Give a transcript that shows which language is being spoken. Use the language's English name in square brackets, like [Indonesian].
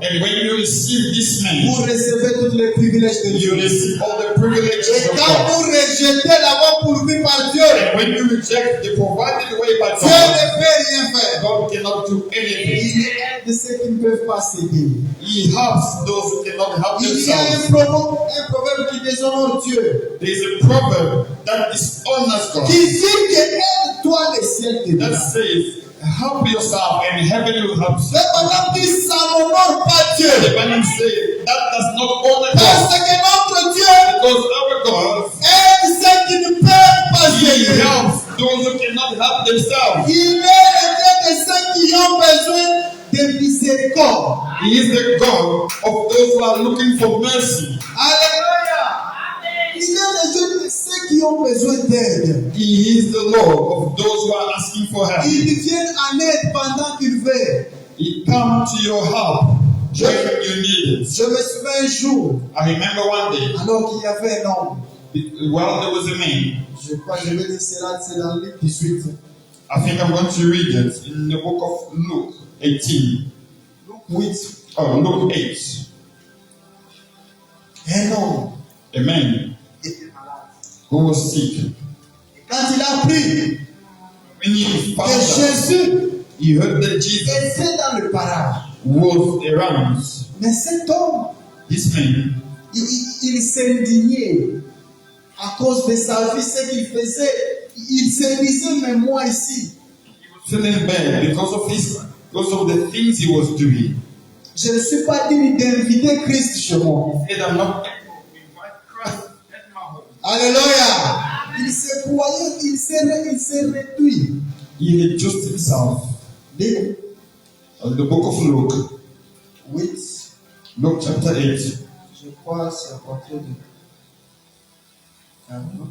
[English] and when you receive this [French] vous [English] man, [French] recevez tous les privilèges de [English] you [French] Dieu. [English] receive all the privileges [French] Et [English] of [French] quand [English] God. [French] vous rejetez l'amour pourvu par Dieu, [English] And when you reject the provided way by [French] Dieu [English] God, [French] ne peut rien faire. [English] God cannot do anything. [French] Il aide ceux qui ne peuvent pas s'aider. [English] He helps those who cannot help [French] Il y a [English] themselves. [French] un proverbe qui déshonore Dieu, [English] There is a proverb that dishonors God, [French] qui dit que aide-toi les ciels te [English] that [French] donnent. [English] says, help yourself and heaven will help you. [French] Mais pendant que ça n'honore pas Dieu, [English] The Bible says that does not honor [French] parce [English] God, [French] que notre Dieu [English] because our God, [French] aide ceux qui ne peuvent pas [English] He [French] s'aider. [English] helps those who cannot help themselves. [French] Il est le Dieu de ceux qui ont besoin de miséricorde. [English] He is the God of those who are looking for mercy. [French] Alléluia. Il est le Dieu de ceux qui ont besoin d'aide. [English] He is the Lord of those who are asking for help. [French] Il vient en aide pendant qu'il veut. [English] He comes to your help when you need it. [French] Je me souviens un jour, [English] I remember one day, [French] alors qu'il y avait un homme, [English] while there was a man, [French] je crois que je vais dire cela, c'est dans Luc 18. [English] I think I'm going to read it in the book of Luke 18. [French] Luc 8. [English] Oh, Luke 8. [French] Un homme [English] A man [French] était malade. [English] who was sick. [French] Quand il a appris [English] When he found [French] que [English] out, [French] Jésus [English] he heard that Jesus [French] était dans le paradis, [English] was around. [French] mais cet homme, [English] This man, [French] il s'indignait à cause de sa vie, ce qu'il faisait. Il se disait, mais moi ici, [English] feeling bad because of the things he was doing. [French] je ne suis pas digne d'inviter Christ chez moi. [English] He said, I'm not able to invite Christ at my home. [French] Alléluia. Il se croyait, il s'est réduit. [English] He reduced himself. [French] Luc [English] In the book of Luke, [French] 8, [English] Luke chapter 8, [French] je crois, c'est à partir de 40.